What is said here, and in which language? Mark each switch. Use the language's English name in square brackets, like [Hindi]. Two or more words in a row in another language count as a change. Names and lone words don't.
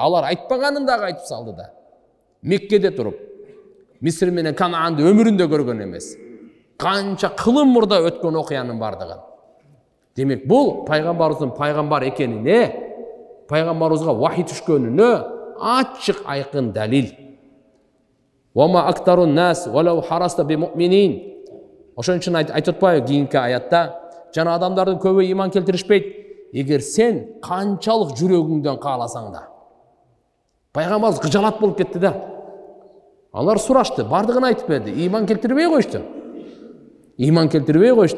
[Kyrgyz] Алар айтпаганын дагы айтып салды да. Меккеде туруп, Мисир менен Канаанды өмүрүндө көргөн эмес. Канча кылым мурда өткөн окуянын бардыгын. Демек бул пайгамбарыбыздын пайгамбар экенине, пайгамбарыбызга вахий түшкөнүнө ачык айкын далил. [Arabic] وما أكثر الناس ولو حرصت بمؤمنين. [Kyrgyz] Ошон үчүн айтып атпайбы кийинки аятта, жана адамдардын көбү ыйман келтиришпейт, эгер сен канчалык жүрөгүңдөн кааласаң да. Пайгамбарыбыз кыжалат болуп кетти да. Алар сурашты, бардыгын айтып берди, ыйман келтирбей коюшту.